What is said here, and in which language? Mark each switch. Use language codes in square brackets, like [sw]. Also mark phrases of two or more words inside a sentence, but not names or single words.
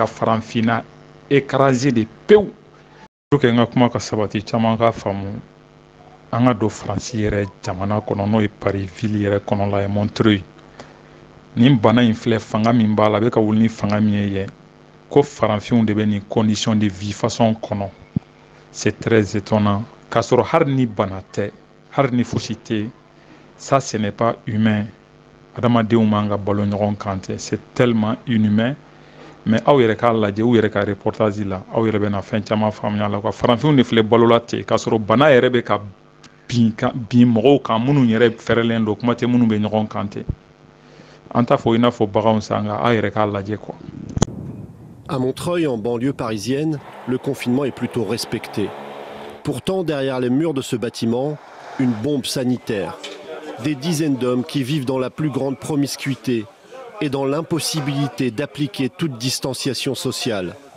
[bm] farafinna écraser de pewu [fr] pour que [bm] n ka kuma ka sabati caman ka faamu an ka don Faransi yɛrɛ jamana kɔnɔ n'o ye Paris ville yɛrɛ kɔnɔla ye Montreuil nin bana in filɛ fanga min b'a la a bɛ ka wuli ni fanga min ye yen ko farafinw de bɛ nin [fr] condition de vie façon [bm] kɔnɔ [fr] c'est très étonnant [bm] k'a sɔrɔ hali ni bana tɛ hali ni fosi tɛ [fr] ça ce n'est pas humain [bm] adamadenw man ka balo ɲɔgɔn kan tɛ [fr] c'est tellement inhumain mais [bm] aw yɛrɛ k'a lajɛ u yɛrɛ ka reportage la aw yɛrɛ bɛna fɛn caman faamuya la quoi farafinw de filɛ balola ten k'a sɔrɔ bana yɛrɛ bɛ ka bin mɔgɔw kan minnu yɛrɛ fɛrɛlen don kuma tɛ minnu bɛ ɲɔgɔn kan tɛ an t'a fɔ i n'a fɔ baganw san nka aw yɛrɛ k'a lajɛ quoi. [fr] À Montreuil, en banlieue parisienne, le confinement est plutôt respecté. Pourtant, derrière les murs de ce bâtiment, une bombe sanitaire. Des dizaines d'hommes qui vivent dans la plus grande promiscuité et dans l'impossibilité d'appliquer toute distanciation sociale.